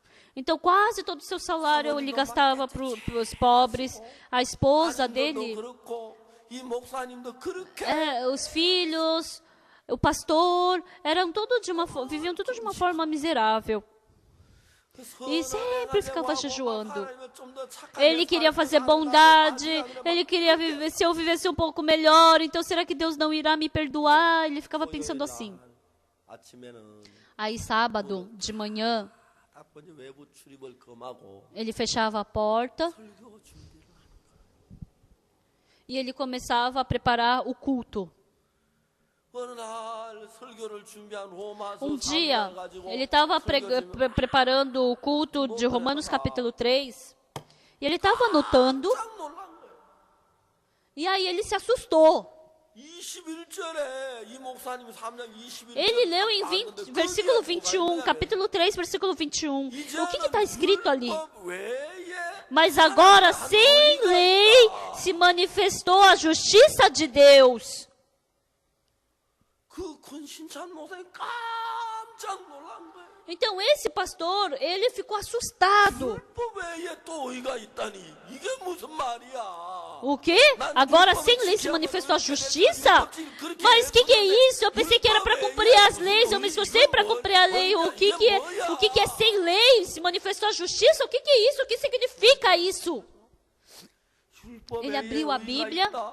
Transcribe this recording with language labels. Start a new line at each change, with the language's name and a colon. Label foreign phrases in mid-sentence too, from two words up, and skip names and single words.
Portuguese: Então, quase todo o seu salário ele gastava para os pobres. A esposa dele,
Korean: 그렇고 이 목사님도 그렇게
Portuguese: os filhos, o pastor, viviam tudo de uma forma miserável. E sempre ficava jejuando. Ele queria fazer bondade, ele queria viver, se eu vivesse um pouco melhor, então será que Deus não irá me perdoar? Ele ficava pensando assim.
Korean: 아침에는
Portuguese: Aí, sábado, de manhã,
Korean: 아버지 외부 출입을 금하고
Portuguese: ele fechava a porta
Korean: 설교 준비를
Portuguese: e ele começava a preparar o culto.
Korean: 어느 날 설교를 준비한 로마서
Portuguese: Um dia,
Korean: 3장 가지고
Portuguese: ele estava
Korean: 설교
Portuguese: preparando o culto de Romanos capítulo 3, e ele estava anotando,
Korean: 깜짝 놀란 거예요.
Portuguese: e aí ele se assustou.
Korean: 21절에 이 목사님이 3장 21절
Portuguese: Ele leu em versículo 21, capítulo 3, versículo 21. O que está escrito ali? Mas agora, sem lei, se manifestou a justiça de Deus.
Korean: 그 권신찬 목사님 깜짝 놀란 거예요.
Portuguese: Então, esse pastor, ele ficou assustado.
Korean: 율법 외에 또 의가 있다니 이게 무슨 말이야?
Portuguese: O quê? Agora, sem lei, se manifestou a justiça? Mas o que é isso? Eu pensei que era para cumprir as leis. Eu me esforcei para cumprir a lei. O que é sem lei? Se manifestou a justiça? O que é isso? O que significa isso? Ele abriu a Bíblia.